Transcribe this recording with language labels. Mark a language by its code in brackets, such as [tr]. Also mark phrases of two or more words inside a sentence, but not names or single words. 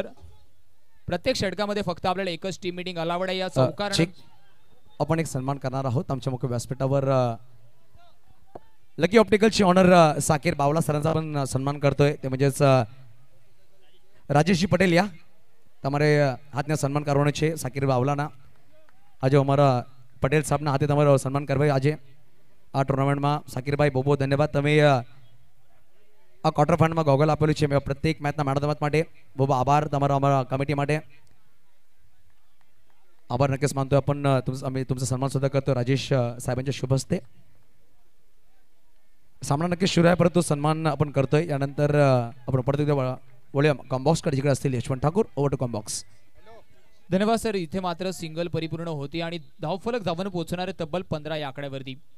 [mr] प्रत्येक षटकामध्ये फक्त आपल्याला एकच [en] team meeting allowed [mr] आहे. या चौकार आपण एक सन्मान करणार आहोत. आमच्या मुख्य व्यासपीठावर लकी ऑप्टिकलची ऑनर साकीर बावला सरांचा आपण सन्मान करतोय. ते म्हणजेच राजेश जी पटेल या [gu] તમારે હાથને સન્માન કરવાનો છે. સાકીર બાવલાના આજે અમારા પટેલ સાહેબના હાથે તમારો સન્માન કરવાય આજે આ ટુર્નામેન્ટમાં. સાકીરભાઈ બહુ બહુ ધન્યવાદ. તમે આ [en] quarter finalમાં [gu] ગોગલ આપેલું છે. પ્રત્યેક મેચના [en] man of the match [gu] માટે બહુ બહુ આભાર તમારો અમારા કમિટી માટે. [mr] આભાર નક્कीच मानतोय आपण. आम्ही तुमचा सन्मान सुद्धा करतो राजेश साहेबांच्या शुभ हस्ते. सामना नक्कीच सुरू आहे, परंतु सन्मान आपण करतोय. यानंतर आपण परत एकदा वळूया कॉम्बॉक्स कडे जिकडे असतील यशवंत ठाकूर. [en] over to Combox. [mr] धन्यवाद सर. इथे मात्र सिंगल परिपूर्ण होती आणि धावफलक जाऊन पोहोचणारे तब्बल 15 या आकड्यावरती.